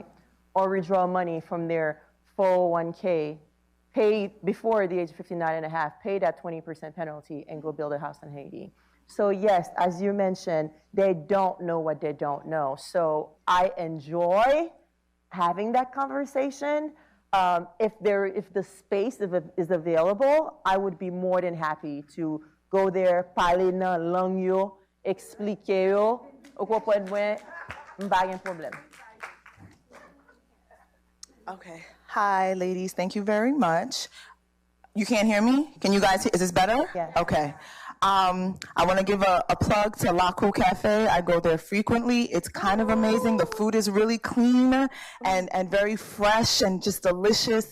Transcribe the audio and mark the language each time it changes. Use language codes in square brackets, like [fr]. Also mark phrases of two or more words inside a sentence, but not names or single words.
[en] Or withdraw money from their 401k, pay before the age of 59 and a half, pay that 20% penalty and go build a house in Haiti. So yes, as you mentioned, they don't know what they don't know. So I enjoy having that conversation If the space is available, I would be more than happy to go there, [ht] parler nan lang yo, explique yo, ou kompren mwen, m'pa gen problem. [en] Okay. Hi, ladies. Thank you very much. You can't hear me? Can you guys hear? Is this better? Yes. Okay. I want to give a plug to Lakou Cafe. I go there frequently. It's kind of amazing. The food is really clean and very fresh and just delicious.